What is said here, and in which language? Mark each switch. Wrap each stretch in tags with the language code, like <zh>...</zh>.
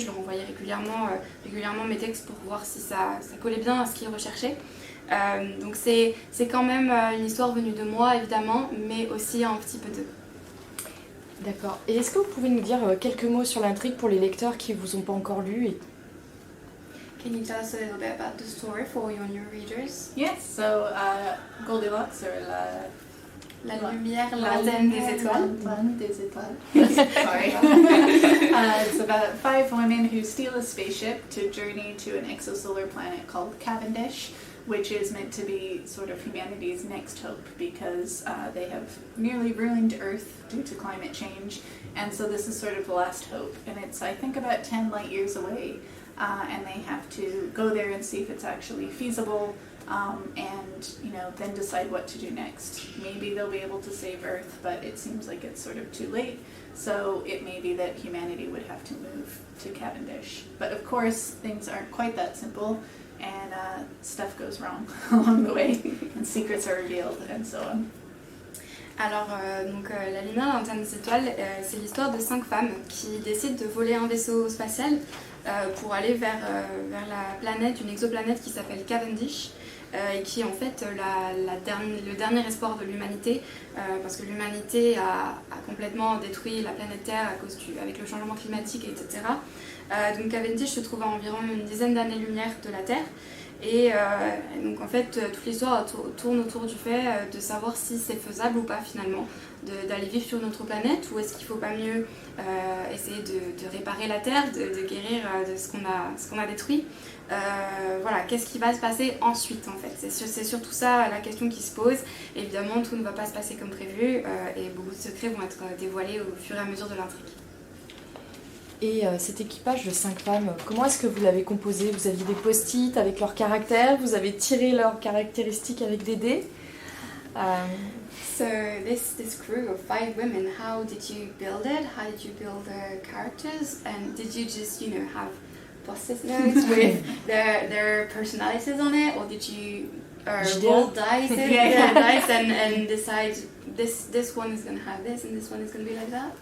<fr>Je leur envoyais régulièrement mes textes pour voir si ça collait bien à ce qu'ils recherchaient. Donc c'est quand même une histoire venue de moi évidemment, mais aussi un petit peu d'eux. D'accord. Et est-ce que vous pouvez nous dire quelques mots sur l'intrigue pour les lecteurs qui ne vous ont pas encore lu?</fr> <en>Can you tell us a little bit about the story for your new readers? Yes, so Goldilocks, or</en> <fr>La lumière lointaine des étoiles.</fr> <en>Lointaine des étoiles. Sorry. It's about 5 women who steal a spaceship to journey to an exosolar planet called Cavendish, which is meant to be sort of humanity's next hope, because they have nearly ruined Earth due to climate change, and so this is sort of the last hope, and it's I think about 10 light years away, and they have to go there and see if it's actually feasible, and then decide what to do next. Maybe they'll be able to save Earth, but it seems like it's sort of too late, so it may be that humanity would have to move to Cavendish. But of course things aren't quite that simple, and stuff goes wrong along the way, and secrets are revealed, and so on.</en> <fr>Alors, La lumière lointaine des étoiles, c'est l'histoire de 5 femmes qui décident de voler un vaisseau spatial pour aller vers la planète, une exoplanète qui s'appelle Cavendish, et qui est en fait le dernier espoir de l'humanité, parce que l'humanité a complètement détruit la planète Terre avec le changement climatique, etc. Donc Cavendish se trouve à environ une dizaine d'années-lumière de la Terre. Et donc en fait, toute l'histoire tourne autour du fait de savoir si c'est faisable ou pas finalement d'aller vivre sur notre planète, ou est-ce qu'il ne faut pas mieux essayer de réparer la Terre, de guérir de ce qu'on a détruit. Voilà, qu'est-ce qui va se passer ensuite en fait, c'est surtout ça la question qui se pose. Évidemment, tout ne va pas se passer comme prévu et beaucoup de secrets vont être dévoilés au fur et à mesure de l'intrigue. Et cet équipage de 5 femmes, comment est-ce que vous l'avez composé? Vous aviez des post-it avec leurs caractères, vous avez tiré leurs caractéristiques avec des dés.</fr> <en>So this crew of 5 women, how did you build it? How did you build the characters? And did you just, have post-it notes with their personalities on it, or did you roll dice, dice and decide this one is going to have this and this one is going to be like that?</en>